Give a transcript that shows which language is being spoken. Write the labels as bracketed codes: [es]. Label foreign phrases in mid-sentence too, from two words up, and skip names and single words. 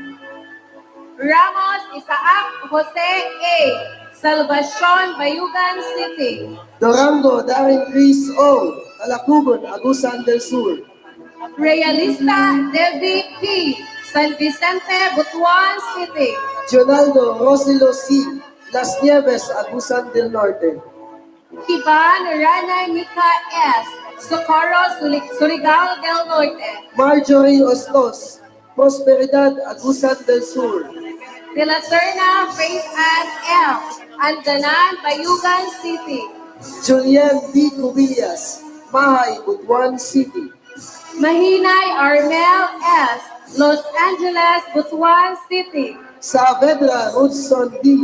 [tl] Ramos Isaac Jose A. Salvacion, Bayugan City. Durango, Darren Chris O. Alacugon, Agusan del Sur. Realista Debbie P. San Vicente, Butuan City. Jonaldo Rosilo C. Las Nieves, Agusan del Norte. Kiban Rana Nika S. Socorro, Surigao del Norte. Marjorie Ostos, Prosperidad, Agusan del Sur. De la Serna, Faith Ann M. Andanan, Bayugan City. Julian D. Cubillas, Mahay, Butuan City. Mahinay Armel S. Los Angeles, Butuan City. Saavedra Hudson D.